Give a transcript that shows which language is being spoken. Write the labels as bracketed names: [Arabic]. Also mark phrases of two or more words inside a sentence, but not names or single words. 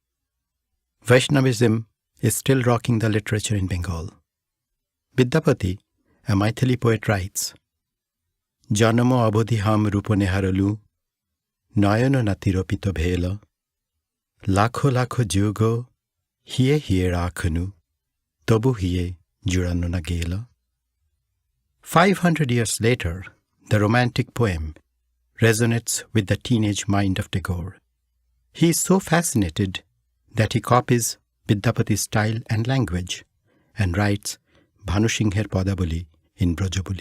[English] Vaishnavism is still rocking the literature in Bengal. Vidyapati, a Maithili poet, writes, [Maithili] Janamo abodhiham rupone haralu, nayano natiropito bhela, lakho lakho jugo, hiye hiye rakhanu, tobu hiye jurano na gela. [English] 500 years later, the romantic poem resonates with the teenage mind of Tagore. He is so fascinated that he copies Vidyapati's style and language and writes Bhanusingher Padaboli in Brajaboli.